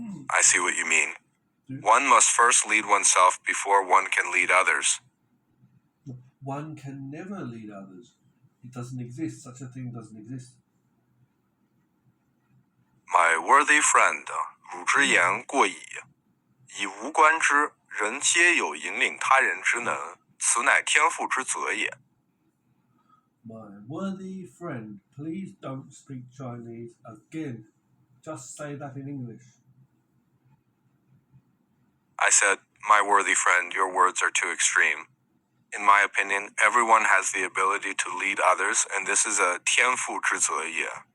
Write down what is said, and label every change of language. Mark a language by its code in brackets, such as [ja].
[en] I see what you mean. One must first lead oneself before one can lead others. One can never lead others. It doesn't exist. Such a thing doesn't exist. My worthy friend, [lzh] 汝之言过矣。以无官之人皆有引领他人之能，此乃天赋之责也。 [en] My worthy friend, please don't speak Chinese again. Just say that in English. I said, my worthy friend, your words are too extreme. In my opinion, everyone has the ability to lead others, and this is a [lzh] 天赋之责也。